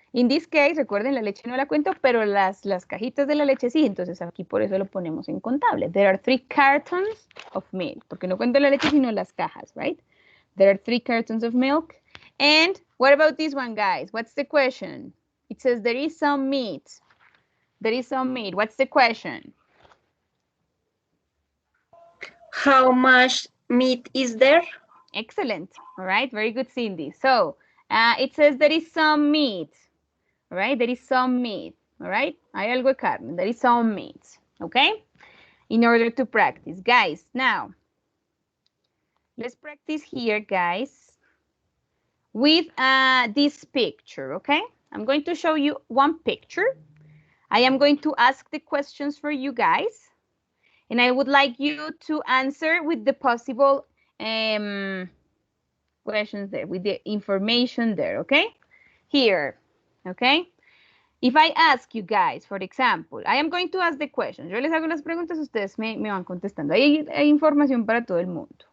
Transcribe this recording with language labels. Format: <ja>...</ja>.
<en>In this case,</en> <es>recuerden, la leche no la cuento, pero las cajitas de la leche sí, entonces aquí por eso lo ponemos en contable.</es> <en>There are 3 cartons of milk,</en> <es>porque no cuento la leche, sino las cajas, right?</es> <en>There are 3 cartons of milk. And what about this one, guys? What's the question? It says there is some meat. There is some meat. What's the question? How much meat is there? Excellent. All right. Very good, Cindy. So it says there is some meat. All right. There is some meat. All right.</en> <es>Hay algo de carne.</es> <en>There is some meat. Okay. In order to practice. Guys, now, let's practice here, guys, with this picture. Okay. I'm going to show you one picture. I am going to ask the questions for you guys. And I would like you to answer with the possible questions there, with the information there, okay? Here, okay? If I ask you guys, for example, I am going to ask the questions.</en> <es>Yo les hago las preguntas, ustedes me van contestando. Hay información para todo el mundo.</es>